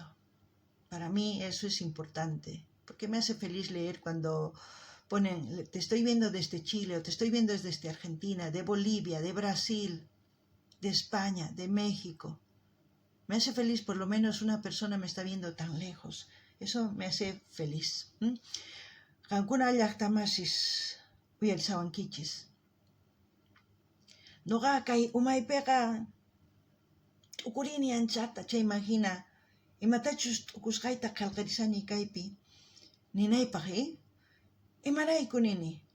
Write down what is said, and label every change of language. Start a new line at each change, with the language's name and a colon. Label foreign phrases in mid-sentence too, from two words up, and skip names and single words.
Spanish: Para mí eso es importante, porque me hace feliz leer cuando ponen, te estoy viendo desde Chile, o te estoy viendo desde Argentina, de Bolivia, de Brasil, de España, de México. Me hace feliz, por lo menos una persona me está viendo tan lejos. Eso me hace feliz.
Quechua: Qankuna llaqtamasis uyarisawankichis. Noqa kay umaypiqa t'ukurini anchata, chaymahina imatachus t'ukusqayta qillqarisani kaypi ninaypaq, imarayku nini.